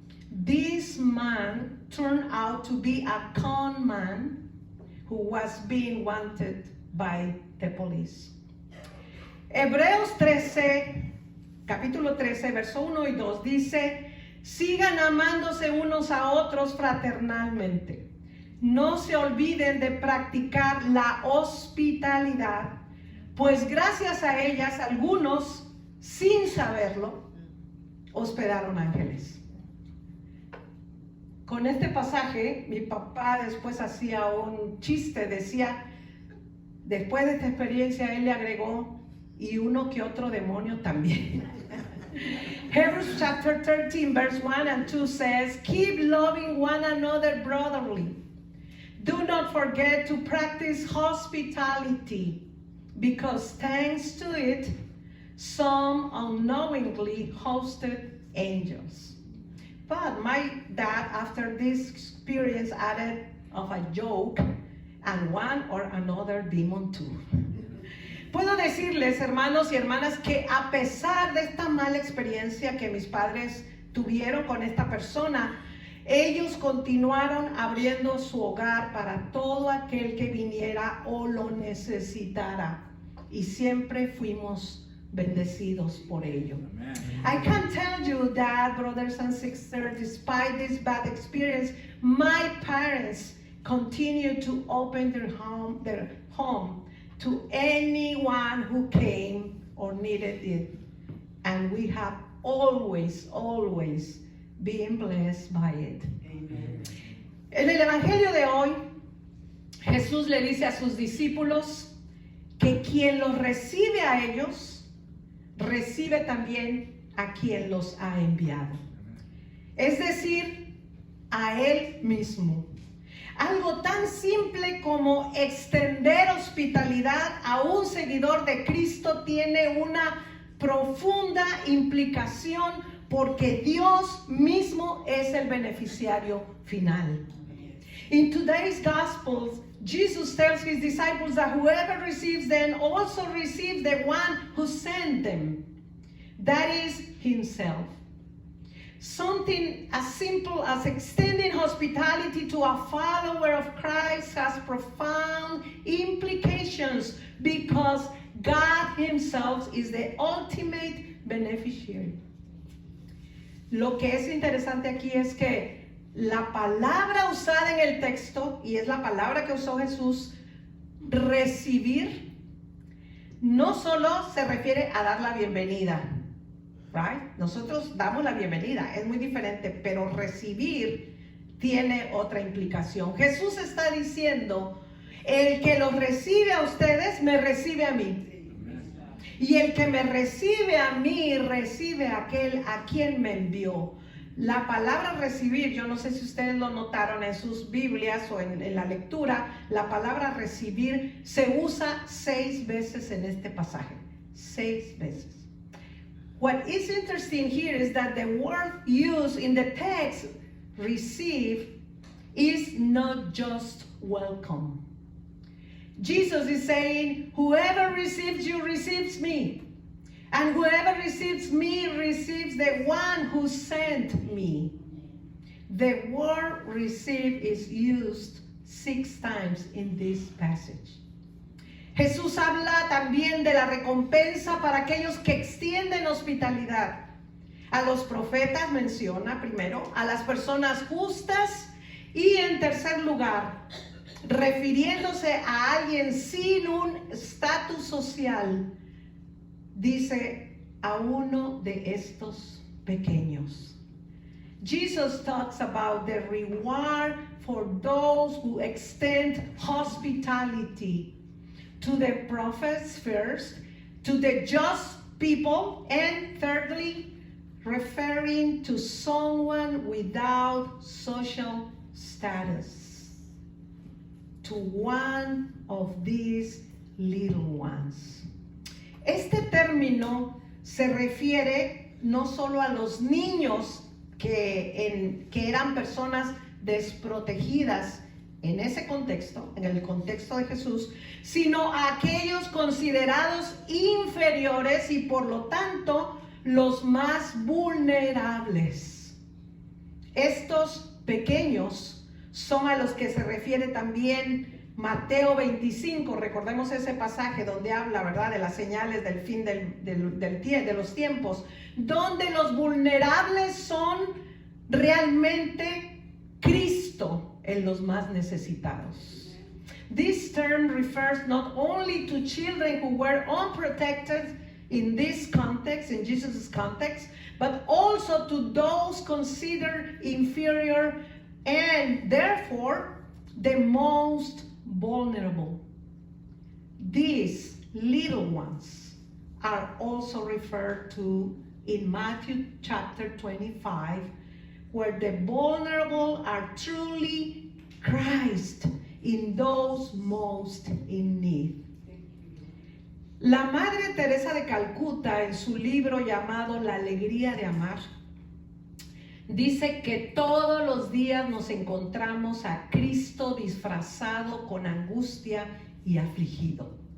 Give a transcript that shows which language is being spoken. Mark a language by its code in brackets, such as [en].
[en] This man turned out to be a con man who was being wanted by the police. [es] Hebreos 13, capítulo 13, verso 1 y 2 dice: sigan amándose unos a otros fraternalmente. No se olviden de practicar la hospitalidad, pues gracias a ellas algunos, sin saberlo, hospedaron ángeles. Con este pasaje, mi papá después hacía un chiste, decía, después de esta experiencia, él le agregó, y uno que otro demonio también. [en] Hebrews chapter 13, verse 1 and 2 says, keep loving one another brotherly. Do not forget to practice hospitality, because thanks to it, some unknowingly hosted angels. But my dad, after this experience, added of a joke, and one or another demon too. [es] Puedo decirles, hermanos y hermanas, que a pesar de esta mala experiencia que mis padres tuvieron con esta persona, ellos continuaron abriendo su hogar para todo aquel que viniera o lo necesitara, y siempre fuimos bendecidos por ello. Amen. [en] I can tell you that, brothers and sisters, despite this bad experience, my parents continue to open their home to anyone who came or needed it. And we have always been blessed by it. Amen. [es] En el Evangelio de hoy, Jesús le dice a sus discípulos que quien los recibe a ellos, recibe también a quien los ha enviado. Es decir, a Él mismo. Algo tan simple como extender hospitalidad a un seguidor de Cristo tiene una profunda implicación porque Dios mismo es el beneficiario final. [en] In today's Gospels, Jesus tells his disciples that whoever receives them also receives the one who sent them. That is himself. Something as simple as extending hospitality to a follower of Christ has profound implications because God himself is the ultimate beneficiary. [es] Lo que es interesante aquí es que la palabra usada en el texto, y es la palabra que usó Jesús, recibir, no solo se refiere a dar la bienvenida, [en] right? [es] Nosotros damos la bienvenida, es muy diferente, pero recibir tiene otra implicación. Jesús está diciendo, el que los recibe a ustedes, me recibe a mí. Y el que me recibe a mí, recibe a aquel a quien me envió. La palabra recibir, yo no sé si ustedes lo notaron en sus Biblias o en la lectura, la palabra recibir se usa 6 veces en este pasaje. 6 veces. [en] What is interesting here is that the word used in the text, receive, is not just welcome. Jesus is saying, whoever receives you receives me. And whoever receives me receives the one who sent me. The word receive is used 6 times in this passage. [es] Jesús habla también de la recompensa para aquellos que extienden hospitalidad. A los profetas menciona primero, a las personas justas y en tercer lugar, refiriéndose a alguien sin un estatus social, dice a uno de estos pequeños. [en] Jesus talks about the reward for those who extend hospitality to the prophets first, to the just people, and thirdly, referring to someone without social status, to one of these little ones. [es] Este término se refiere no solo a los niños que eran personas desprotegidas en ese contexto, en el contexto de Jesús, sino a aquellos considerados inferiores y por lo tanto los más vulnerables. Estos pequeños son a los que se refiere también Mateo 25, recordemos ese pasaje donde habla, ¿verdad?, de las señales del fin de los tiempos, donde los vulnerables son realmente Cristo en los más necesitados. [en] This term refers not only to children who were unprotected in this context, in Jesus' context, but also to those considered inferior and therefore the most vulnerable. These little ones are also referred to in Matthew chapter 25, where the vulnerable are truly Christ in those most in need. [es] La Madre Teresa de Calcuta, en su libro llamado La Alegría de Amar, dice que todos los días nos encontramos a Cristo disfrazado con angustia y afligido.